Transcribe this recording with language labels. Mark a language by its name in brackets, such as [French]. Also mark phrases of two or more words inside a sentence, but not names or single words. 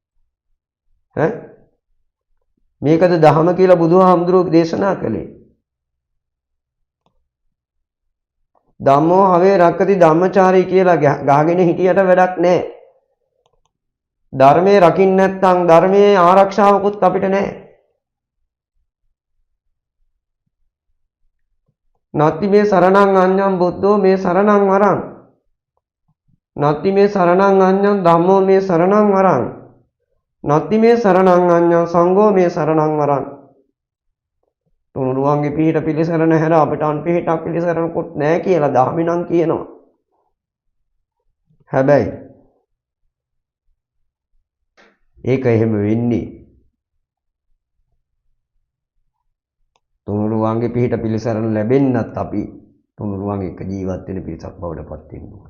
[Sinhala] මේකද දහම කියලා බුදුහාමුදුරුවෝ දේශනා කළේ. [Pali] ධම්මෝ හවේ රක්කති ධම්මචාරී [Sinhala] කියලා ගහගෙන හිටියට වැඩක් නැහැ. ධර්මයේ රකින්න නැත්නම් ධර්මයේ ආරක්ෂාවකුත් අපිට නැහැ. [Pali] නත්ති මේ සරණං අඤ්ඤං බුද්ධෝ මේ සරණං වරං. නත්ති මේ සරණං අඤ්ඤං ධම්මෝ මේ සරණං වරං. නත්ති මේ සරණං අඤ්ඤං සංඝෝ මේ සරණං වරං. [Sinhala] තුනුරුවන්ගේ පිහිට පිළිසරණ හැර අපිට අන් පිහිටක් පිළිසරණකුත් නැහැ කියලා දහමිනම් කියනවා. හැබැයි ඒක එහෙම වෙන්නේ තුනුරුවන්ගේ පිහිට පිළිසරණ ලැබෙන්නත් අපි තුනුරුවන් එක්ක ජීවත් වෙන පිරිසක් බවට පත් වෙන්න ඕන.